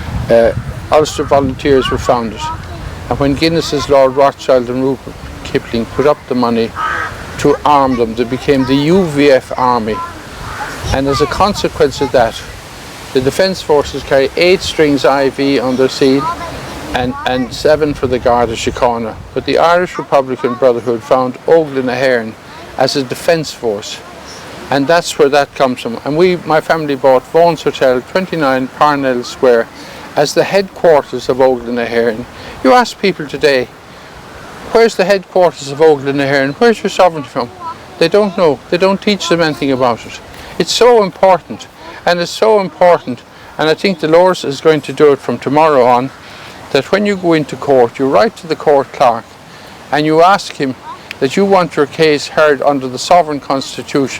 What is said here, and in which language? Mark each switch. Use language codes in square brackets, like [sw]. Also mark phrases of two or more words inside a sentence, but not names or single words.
[en] Ulster Volunteers were founded, and when Guinness's Lord Rothschild and Rupert Kipling put up the money to arm them, they became the UVF Army, and as a consequence of that, the Defence Forces carry 8 strings IV on their seal and 7 for the Garda Síochána. But the Irish Republican Brotherhood found Óglaigh na hÉireann as a defence force, and that's where that comes from. And my family bought Vaughan's Hotel, 29 Parnell Square, as the headquarters of Óglaigh na hÉireann. You ask people today, where's the headquarters of Óglaigh na hÉireann? Where's your sovereignty from? They don't know. They don't teach them anything about it. It's so important. And it's so important, and I think the Lord is going to do it from tomorrow on, that when you go into court, you write to the court clerk and you ask him that you want your case heard under the Sovereign Constitution.